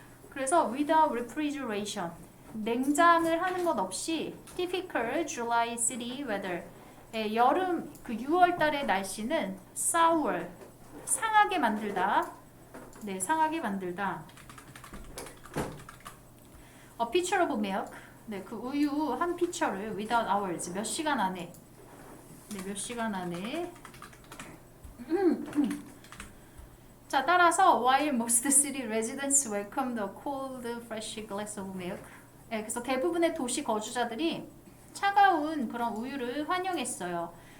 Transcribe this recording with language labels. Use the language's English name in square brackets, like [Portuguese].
[Korean] 그래서 [English] without refrigeration [Korean] 냉장을 하는 것 없이 [English] typical July city weather [Korean] 여름 그 6월 달의 날씨는 sour 상하게 만들다. 네, 상하게 만들다. [English] A pitcher of milk. [Korean] 네, 그 우유 한 피처를 [English] without hours [Korean] 몇 시간 안에. 네, 몇 시간 안에. 자, 따라서 [English] while most city residents welcomed a cold, fresh glass of milk. [Korean] 네, 그래서 대부분의 도시 거주자들이 차가운 그런 우유를 환영했어요.